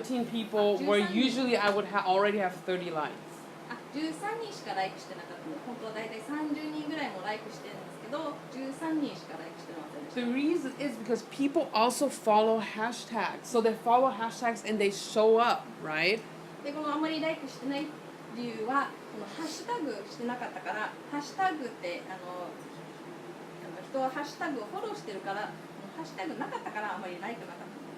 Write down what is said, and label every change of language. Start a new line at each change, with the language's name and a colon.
English: 13 people, where usually I would already have 30 likes.
Japanese: 13人しかライクしてなかったので、本当はだいたい30人ぐらいもライクしてるんですけど、13人しかライクしてませんでした。
English: The reason is because people also follow hashtags. So they follow hashtags and they show up, right?
Japanese: でこのあんまりライクしてない理由はこのハッシュタグしてなかったから、ハッシュタグって人はハッシュタグをフォローしてるから、ハッシュタグなかったからあんまりライクなかったんです。